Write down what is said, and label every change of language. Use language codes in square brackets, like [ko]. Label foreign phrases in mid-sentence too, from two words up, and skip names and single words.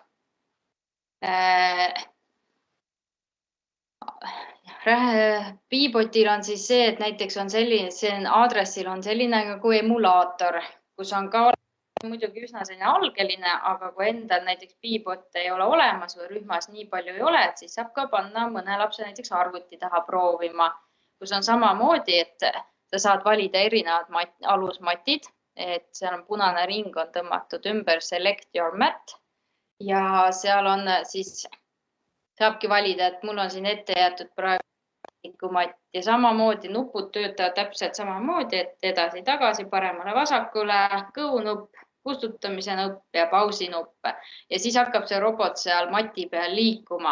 [et] Beebotil on siis see, et näiteks on selline aadressil on selline nagu emulaator, kus on ka muidugi üsna selline algeline, aga kui endal näiteks Beebot ei ole olemas või rühmas nii palju ei ole, siis saab ka panna mõne lapse näiteks arvuti taha proovima, kus on samamoodi, et sa saad valida erinevad alusmatid. Et seal on punane ring on tõmmatud ümber [en] select your mat [et] ja seal on siis, saabki valida, et mul on siin ette jäetud praegu matt ja samamoodi nupud töötavad täpselt samamoodi, et edasi-tagasi, paremale-vasakule, kõhunupp, kustutamise nupp ja pausi nupp ja siis hakkab see robot seal mati peal liikuma.